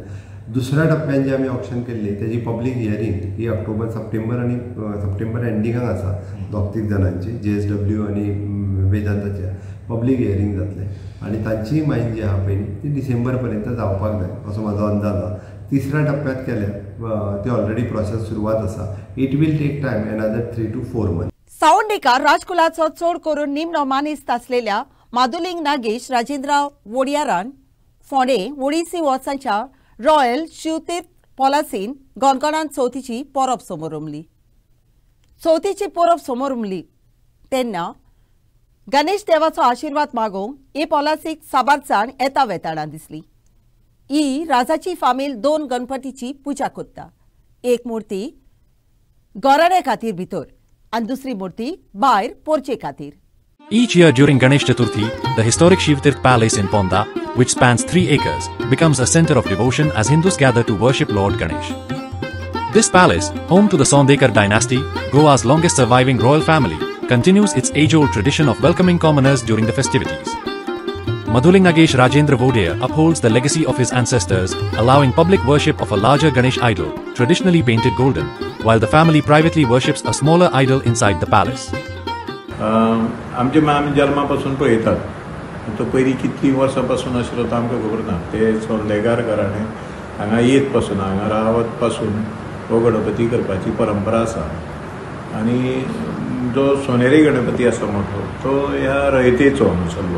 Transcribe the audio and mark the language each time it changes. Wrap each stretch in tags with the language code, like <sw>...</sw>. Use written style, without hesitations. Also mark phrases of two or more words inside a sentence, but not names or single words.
<kok>दुसऱ्या टप्प्यान जी आमी ऑप्शन केल्ली तेजी</kok> <en>public hearing</en> <kok>ही सप्टेंबर एंडिंगाक आसा. 2-3 जाणांची JSW आनी वेदांताच्या</kok> <en>public hearing</en> <kok>जातले आनी तांची मायन जी आहा पळय ती डिसेंबर पर्यंत जावपाक जाय असो म्हाजो अंदाज आहा. तिसऱ्या टप्प्यात केल्या ते ऑलरेडी प्रोसेस सुरवात आसा.</kok> <en>it will take time another 3 to 4 months.</en> <kok>सावंडेकार राजकुलाचो चड करून निमणो मानेस्त आसलेल्या माधुलिंग नागेश राजेंद्र वोडियारान फोंडे ओडिसी वर्सांच्या रॉयल शिवतीर्थ पॉलासीन गोंडकारांत चवथीची परब समोर रमली. चवथीची परब समोर रमली तेन्ना गणेश देवाचो आशिर्वाद मागोवंक हे पॉलासीक साबारजाण येता वेताळां दिसली. ही राजाची फामील 2 गणपतीची पुजा करता. एक मुर्ती घराणे खातीर भितर आनी दुसरी मुर्ती भायर पोरचे खातीर.</kok> <en>Each year during Ganesh Chaturthi, the historic Shivtirth Palace in Ponda, which spans 3 acres, becomes a center of devotion as Hindus gather to worship Lord Ganesh. This palace, home to the Sondekar dynasty, Goa's longest surviving royal family, continues its age-old tradition of welcoming commoners during the festivities. Madhuling Nagesh Rajendra Vodaya upholds the legacy of his ancestors, allowing public worship of a larger Ganesh idol, traditionally painted golden, while the family privately worships a smaller idol inside the palace.</en> <kok>आमचे आमी जल्मापासून पळयतात. तो पयलीं कितलीं वर्सां पासून आशिल्लो तो आमकां खबर ना. ते सोंदेकार घराणें हांगा येत पासून हांगा रावत पासून हो गणपती करपाची परंपरा आसा. आनी जो सोनेरी गणपती आसा मोठो तो ह्या रयतेचो हांगासरलो.</kok>